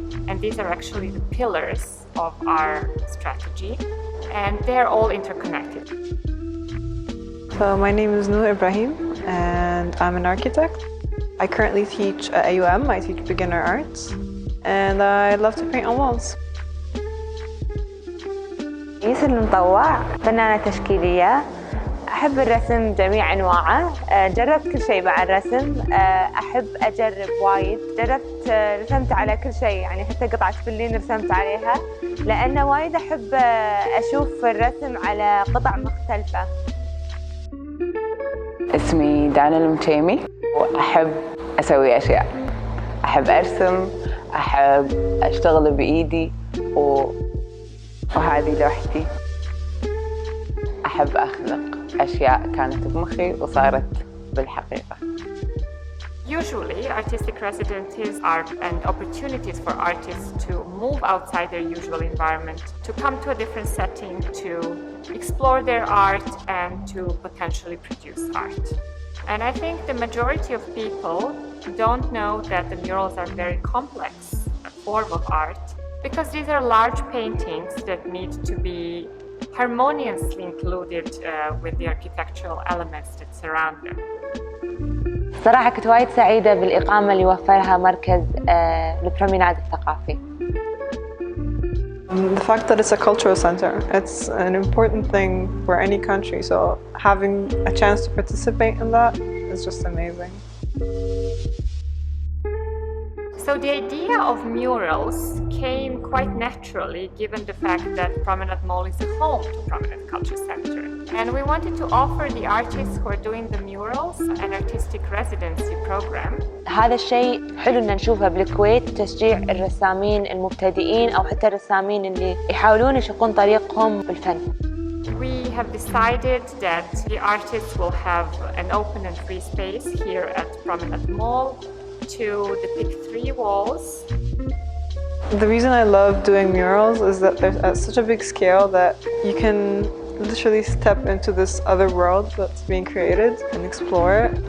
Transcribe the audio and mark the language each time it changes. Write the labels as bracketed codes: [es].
[en] And these are actually the pillars of our strategy, and they're all interconnected. So my name is Noor Ebrahim, and I'm an architect. I currently teach at AUM. I teach beginner arts, and I love to paint on walls. [ar] يوسر المطوع، فنانة تشكيلية، أحب الرسم جميع أنواعه، جربت كل شيء مع الرسم، أحب أجرب وايد، رسمت على كل شيء، يعني حتى قطعة فلين رسمت عليها، لأنه وايد أحب أشوف الرسم على قطع مختلفة. اسمي دانا المكيمي، وأحب أسوي أشياء، أحب أرسم، أحب أشتغل بإيدي، وهذه لوحتي. أحب أخلق أشياء كانت بمخي وصارت بالحقيقة. [en] Usually, artistic residencies are opportunities for artists to move outside their usual environment, to come to a different setting, to explore their art and to potentially produce art. And I think the majority of people don't know that the murals are very complex form of art, because these are large paintings that need to be harmoniously included with the architectural elements that surround them. [ar] صراحة كنت وايد سعيدة بالإقامة اللي وفرها مركز البروميناد الثقافي. [en] The fact that it's a cultural center, it's an important thing for any country, so having a chance to participate in that is just amazing. So the idea of murals came quite naturally, given the fact that Promenade Mall is a home to Promenade Culture Center. And we wanted to offer the artists who are doing the murals an artistic residency program. [ar] هذا الشيء حلو إن نشوفه بالكويت، تشجيع الرسامين المبتدئين أو حتى الرسامين اللي يحاولون يشقون طريقهم بالفن. [en] We have decided that the artists will have an open and free space here at Promenade Mall to depict 3 walls. The reason I love doing murals is that they're at such a big scale that you can literally step into this other world that's being created and explore it.